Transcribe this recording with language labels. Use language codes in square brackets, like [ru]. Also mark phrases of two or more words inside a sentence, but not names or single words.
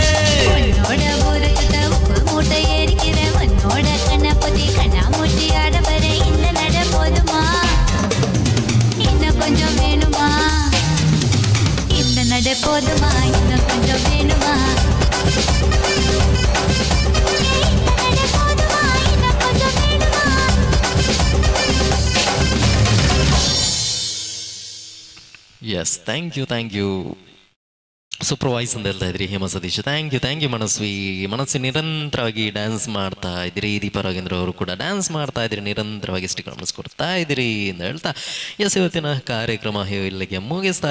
[ta] உன்னோட ஊருக்கிட்ட உப்பு மூட்டை ஏறிக்கிற உன்னோட கண்ணை பொத்தி கண்ணா மூட்டி ஆட வர இந்த நட போதுமா இன்னும் கொஞ்சம் வேணுமா இந்த நட போதுமா இன்னும் கொஞ்சம் வேணுமா இந்த நட போதுமா இன்னும் கொஞ்சம் வேணுமா [en] yes thank you [kn] ಸೂಪರ್ವೈಸ್ ಅಂತ ಹೇಳ್ತಾ ಇದ್ರಿ ಹೇಮ ಸತೀಶ್ [en] thank you [kn] ಮನಸ್ಸು ನಿರಂತರವಾಗಿ ಡ್ಯಾನ್ಸ್ ಮಾಡ್ತಾ ಇದ್ರಿ ದೀಪಾ ರಾಘೇಂದ್ರ ಅವರು ಕೂಡ ಡ್ಯಾನ್ಸ್ ಮಾಡ್ತಾ ಇದ್ರಿ ನಿರಂತರವಾಗಿ ಸ್ಟಿಕರ್ಸ್ ಕೊಡ್ತಾ ಇದ್ರಿ ಅಂತ ಹೇಳ್ತಾ ಎಸ್ ಇವತ್ತಿನ ಕಾರ್ಯಕ್ರಮ ಇಲ್ಲಿಗೆ ಮುಗಿಸ್ತಾ